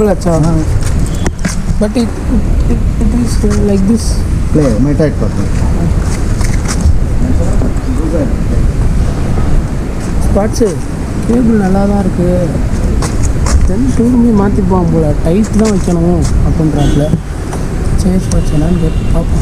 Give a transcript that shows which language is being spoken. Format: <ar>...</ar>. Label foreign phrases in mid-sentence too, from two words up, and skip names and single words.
<hi>अच्छा। हाँ</hi> <en>but it is like this.</en> <hi>प्ले मैं टाइट करता हूँ।</hi> <ta>ஸ்பாட்ஸு கேபிள் நல்லா தான் இருக்குது. தென் ஷோரூமே மாற்றிப்பான் போல், டைட் தான் வைக்கணும் அப்படின்றாப்புல. சரி ஸ்பாட்ஸ் என்னான்னு கேட்டு பார்ப்போம்.</ta>